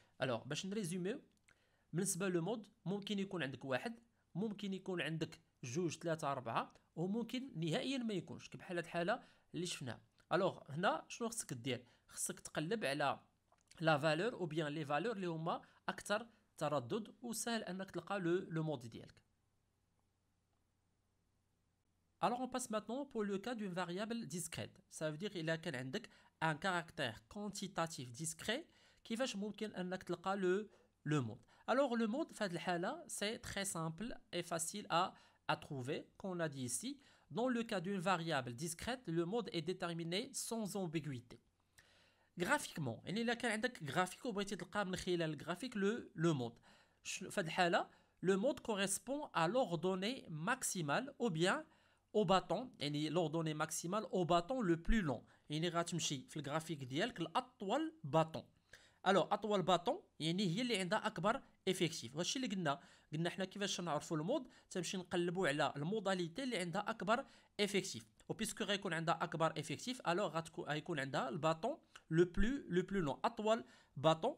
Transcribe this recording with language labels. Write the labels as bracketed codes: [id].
[ar] الوغ باش نريزوميو بالنسبه لو مود ممكن يكون عندك واحد، ممكن يكون عندك جوج 3 4، وممكن نهائيا ما يكونش بحال هاد الحاله اللي شفناها. الوغ هنا شنو خصك دير؟ خصك تقلب على لا فالور او بيان لي فالور اللي هما اكثر تردد، وسهل انك تلقى لو مود ديالك. [fr] Alors on passe maintenant pour le cas d'une variable discrète. Ça veut dire il y a un caractère quantitatif discret [ar] كيفاش ممكن انك تلقى [fr] le mode. Alors le mode [ar] في هذه الحالة [fr] c'est très simple et facile à trouver, comme on a dit ici. Dans le cas d'une variable discrète, le mode est déterminé sans ambiguïté. [ar] Graphiquement, يعني إلا كان عندك graphique وبغيتي تلقى من خلال الجرافيك le mode. في هذه الحالة [fr] le mode correspond à l'ordonnée maximale ou bien au bâton يعني l'ordonnée maximale au bâton le plus long [ar] يعني غتمشي في الجرافيك ديالك لاطول باتون. الوغ اطول باتون يعني هي اللي عندها اكبر افيكتيف. هادشي اللي قلنا حنا كيفاش نعرفوا المود تمشي نقلبوا على الموداليتي اللي عندها اكبر افيكتيف وبيسكو غيكون عندها اكبر افيكتيف الوغ غيكون عندها الباطون لو بلو لون اطول باطون.